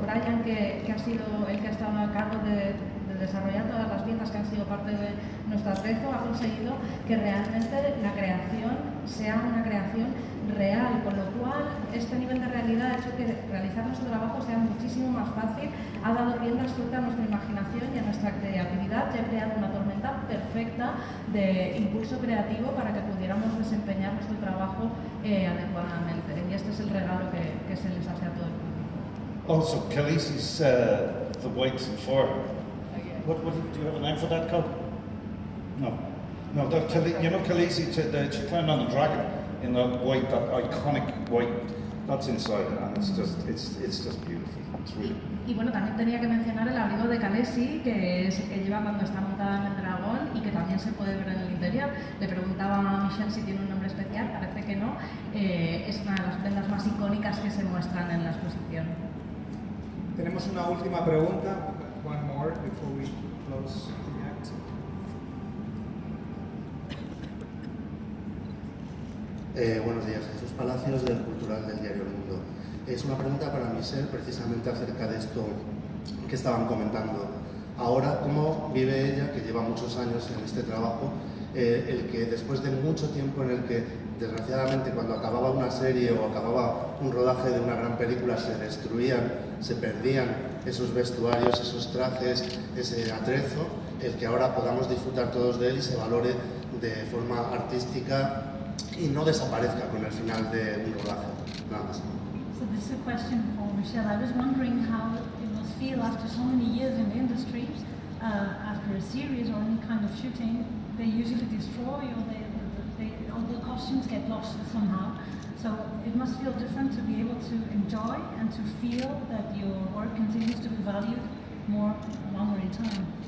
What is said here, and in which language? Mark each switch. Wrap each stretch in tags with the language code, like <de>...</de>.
<es>Brian, que ha sido el que ha estado a cargo de desarrollar todas las piezas que han sido parte de nuestro atrezo, ha conseguido que realmente la creación sea una creación real, con lo cual este nivel de realidad ha hecho que realizar nuestro trabajo sea muchísimo más fácil, ha dado rienda suelta a nuestra imaginación y a nuestra creatividad, y ha creado una tormenta perfecta de impulso creativo para que pudiéramos desempeñar nuestro trabajo adecuadamente, y este es el regalo que se les hace a todo el público.</es> <en>Also, Khaleesi's the white and fur. What do you have a name for that coat? No, you know Khaleesi, she climbed on the dragon in that white, that iconic white. That's inside, and it's just beautiful. It's really.</en> <es>Y bueno, también tenía que mencionar el abrigo de Khaleesi, que es el que lleva cuando está montada en el dragón y que también se puede ver en el interior. Le preguntaba a Michele si tiene un nombre especial, parece que no. Es una de las prendas más icónicas que se muestran en la exposición. Tenemos una última pregunta.</es> <en>One more before we close the act.</en> <es>Buenos días, Jesús Palacios del Cultural del Diario El Mundo. Es una pregunta para Michele precisamente acerca de esto que estaban comentando. Ahora, ¿cómo vive ella, que lleva muchos años en este trabajo, el que después de mucho tiempo en el que desgraciadamente cuando acababa una serie o acababa un rodaje de una gran película se destruían, se perdían esos vestuarios, esos trajes, ese atrezo, el que ahora podamos disfrutar todos de él y se valore de forma artística y no desaparezca con el final de un rodaje? Nada más.</es> <en>So this is a question for Michele. I was wondering how it must feel after so many years in the industry, after a series or any kind of shooting, they usually destroy or all the costumes get lost somehow. So it must feel different to be able to enjoy and to feel that your work continues to be valued more longer in time.</en>